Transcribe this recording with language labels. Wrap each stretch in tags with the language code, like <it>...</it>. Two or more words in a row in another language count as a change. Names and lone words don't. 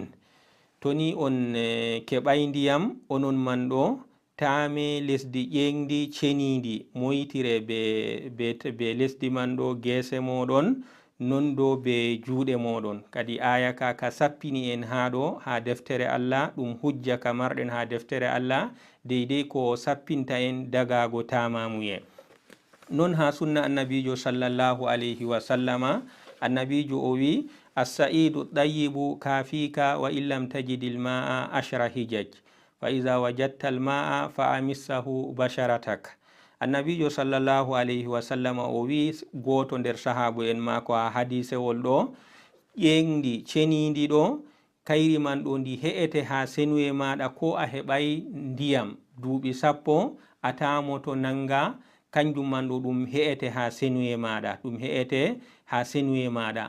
<ff>Toni on keɓay ndiyam onon man ɗo tame lesdi ƴeŋdi cenidi moytire be lesdi man ɗo gese moɗon non do be juuɗe moɗon. Kadi aya ka sappini en haɗo ha deftere Allah, ɗum hujja ka marɗen ha deftere Allah deidei ko sappinta en dagago tamamuye. Non ha sunna annabijo</ff> <ar>صلى الله عليه وسلم,</ar> <ff>annabijo o wi</ff> <ar>الصعيد الطيب كافيك وإن لم تجد الماء عشر حجج فإذا وجدت الماء فأمسه بشرتك.</ar> <ff>Annabijo</ff> <ar>صلى الله عليه وسلم</ar> <ff>o wi goto nder sahabu en mako ha hadisewol ɗo, ƴeŋdi cenidi ɗo kayri man ɗo ndi he'ete ha senuye maɗa ko a heɓay ndiyam duuɓi 10 a tamoto nanga, kanjum man ɗo ɗum he'ete ha senuye maɗa, ɗum he'ete ha senuye maɗa.</ff>